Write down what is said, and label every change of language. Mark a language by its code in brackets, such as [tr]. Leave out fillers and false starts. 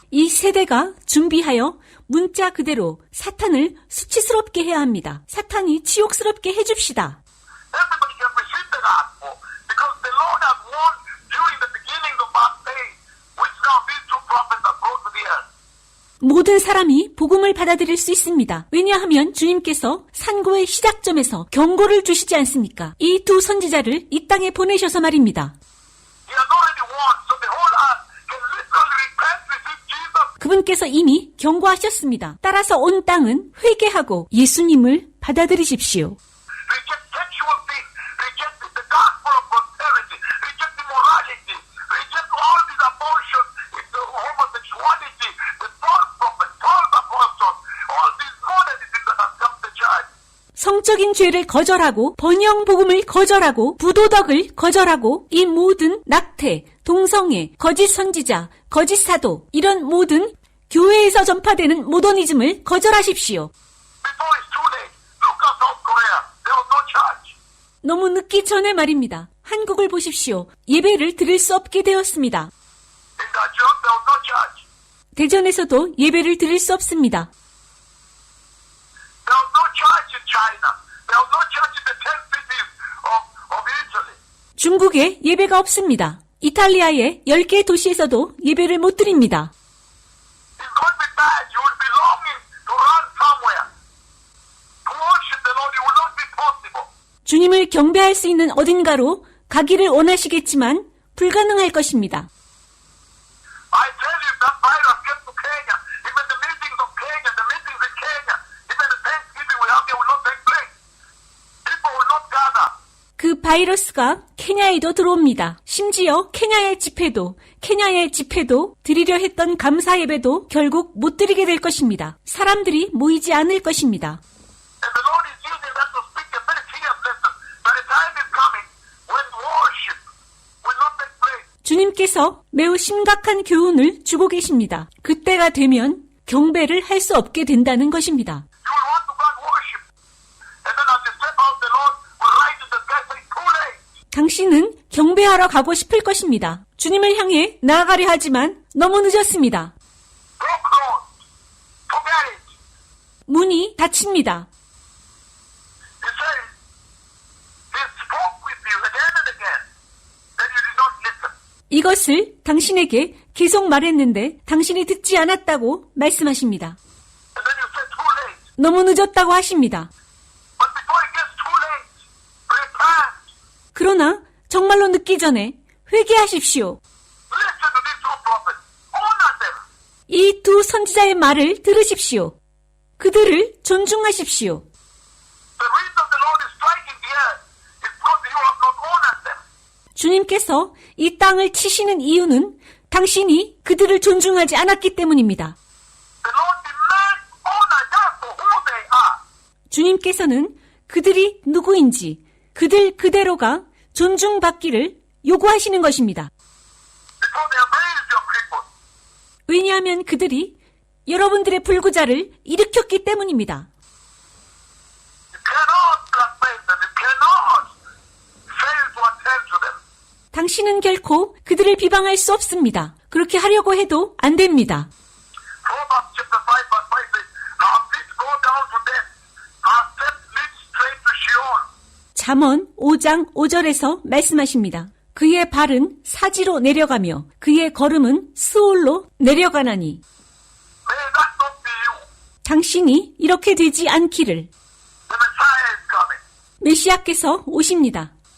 [ko] 이 세대가 준비하여 문자 그대로 사탄을 수치스럽게 해야 합니다. 사탄이 치욕스럽게 해줍시다. [en] Everybody can receive the gospel because the Lord has warned during the beginning of our days, which now these two prophets are brought to the earth. [ko] 모든 사람이 복음을 받아들일 수 있습니다. 왜냐하면 주님께서 산고의 시작점에서 경고를 주시지 않습니까? 이 두 선지자를 이 땅에 보내셔서 말입니다. [en] He has already warned, so the whole earth can literally repent, receive Jesus. [ko] 그분께서 이미 경고하셨습니다. 따라서 온 땅은 회개하고 예수님을 받아들이십시오. [en] Reject sexual things, reject the gospel of prosperity, reject immorality, reject all these abortions, the homosexuality, the false prophets, false apostles, all these modernisms that have come to church. [ko] 성적인 죄를 거절하고 번영 복음을 거절하고 부도덕을 거절하고 이 모든 낙태, 동성애, 거짓 선지자, 거짓 사도 이런 모든 교회에서 전파되는 모더니즘을 거절하십시오. [en] Before it's too late, look at South Korea. There was no church. [ko] 너무 늦기 전에 말입니다. 한국을 보십시오. 예배를 드릴 수 없게 되었습니다. [en] In Daejeon, there was no church. [ko] 대전에서도 예배를 드릴 수 없습니다. [en] There was no church in China. There was no church in the 10 cities of Italy. [ko] 중국에 예배가 없습니다. 이탈리아의 10개 도시에서도 예배를 못 드립니다. [en] It's going to be bad. You will be longing to run somewhere. To worship the Lord, it will not be possible. [ko] 주님을 경배할 수 있는 어딘가로 가기를 원하시겠지만 불가능할 것입니다. [en] I tell you, that virus gets to Kenya. Even the meetings of Kenya, the meetings in Kenya, even the Thanksgiving we have there will not take place. People will not gather. [ko] 그 바이러스가 케냐에도 들어옵니다. 심지어 케냐의 집회도 드리려 했던 감사 예배도 결국 못 드리게 될 것입니다. 사람들이 모이지 않을 것입니다. [en] And the Lord is using that to speak a very clear message. That the time is coming when worship will not take place. [ko] 주님께서 매우 심각한 교훈을 주고 계십니다. 그때가 되면 경배를 할 수 없게 된다는 것입니다. [en] You will want to go and worship. And then as you step out, the Lord will write in the sky saying, too late. [ko] 당신은 경배하러 가고 싶을 것입니다. 주님을 향해 나아가려 하지만 너무 늦었습니다. [en] Door closed. Forget it. [ko] 문이 닫힙니다. [en] He says, He spoke with you again and again. Then you did not listen. [ko] 이것을 당신에게 계속 말했는데 당신이 듣지 않았다고 말씀하십니다. [en] And then you said, too late. [ko] 너무 늦었다고 하십니다. [en] But before it gets too late, repent. [ko] 그러나 정말로 늦기 전에 회개하십시오. [en] Listen to these two prophets. Honor them. [ko] 이 두 선지자의 말을 들으십시오. 그들을 존중하십시오. [en] The reason the Lord is striking the earth is because you have not honored them. [ko] 주님께서 이 땅을 치시는 이유는 당신이 그들을 존중하지 않았기 때문입니다. [en] The Lord demands honor them for who they are. [ko] 주님께서는 그들이 누구인지 그들 그대로가 존중받기를 요구하시는 것입니다. [en] Because they have raised your people. [ko] 왜냐하면 그들이 여러분들의 불구자를 일으켰기 때문입니다. [en] You cannot blaspheme them. You cannot fail to attend to them. [ko] 당신은 결코 그들을 비방할 수 없습니다. 그렇게 하려고 해도 안 됩니다. [en] Proverbs chapter 5 verse 5 says, Our feet go down to death. Our steps lead straight to Sheol. [ko] 잠언 5장 5절에서 말씀하십니다. 그의 발은 사지로 내려가며 그의 걸음은 스올로 내려가나니 [en] May that not be you. [ko] 당신이 이렇게 되지 않기를. [en] The Messiah is coming. [ko] 메시아께서 오십니다.